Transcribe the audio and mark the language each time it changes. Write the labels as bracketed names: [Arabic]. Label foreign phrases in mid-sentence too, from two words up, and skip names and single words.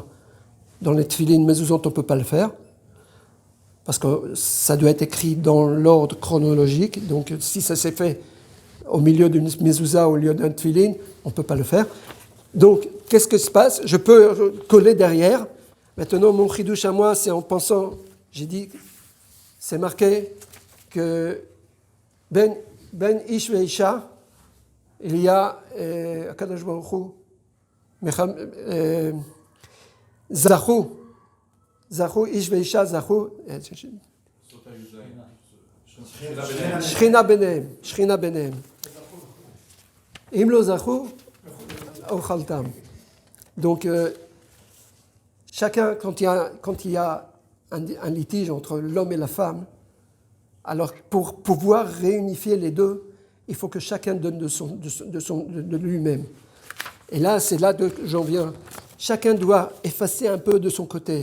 [French] Dans les [Hebrew] תפילין מזוזות, [French] on ne peut pas le faire, parce que ça doit être écrit dans l'ordre chronologique, donc si ça s'est fait au milieu d'une mezouza, au lieu d'un tfilin, on ne peut pas le faire. Donc, qu'est-ce que se passe? Je peux coller derrière. Maintenant, mon chidouche à moi, c'est en pensant, j'ai dit, c'est marqué que [Hebrew] בין איש ואשה, [French] il y a Akadosh Baruch Hu, [Hebrew] זכו איש ואשה זכו שכינה ביניהם. אם לא זכו אוכלתם. [French] Donc, chacun, quand il y a un litige entre l'homme et la femme, alors pour pouvoir réunifier les deux, il faut que chacun donne de lui-même. Et là, c'est là que j'en viens. Chacun doit effacer un peu de son côté.